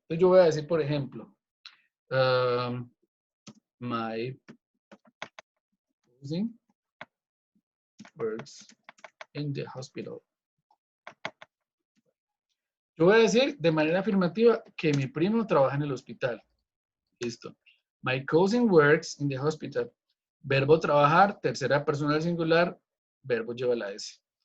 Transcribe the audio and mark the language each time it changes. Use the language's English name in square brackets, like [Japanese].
[Spanish] Entonces yo voy a decir, por ejemplo, [English] my cousin works in the hospital. [Spanish] Yo voy a decir de manera afirmativa que mi primo trabaja en el hospital. Listo. [English] My cousin works in the hospital. [Spanish] Verbo trabajar, tercera persona del singular, verbo lleva la S.